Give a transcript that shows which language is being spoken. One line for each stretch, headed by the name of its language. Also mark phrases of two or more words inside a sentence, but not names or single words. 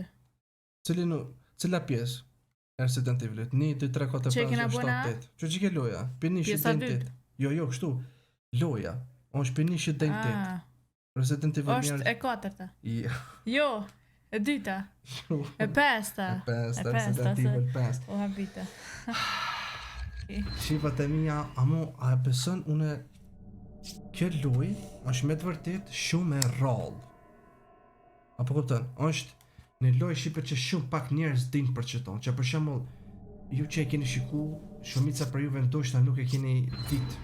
Albanian: Cila pjesë? Resident Evilit, 1, 2, 3, 4, 5, 6, 7, 8. Që që ke loja? Për 1 shit dhe 8. Jo, kështu. Loja. On është për 1 shit dhe 8. Resident Evil është e 4-ta. Jo, e 2-ta. E 5-ta. Resident Evil 5. O habita. Shqipat e mija, a besën une kjo loj është me të vërtet shumë e rallë. Apo kuptën, është një loj shqipe që shumë pak njerëz din për qëton, që për shembull ju që e keni shiku, shumica për juve ndoshta nuk e keni ditë.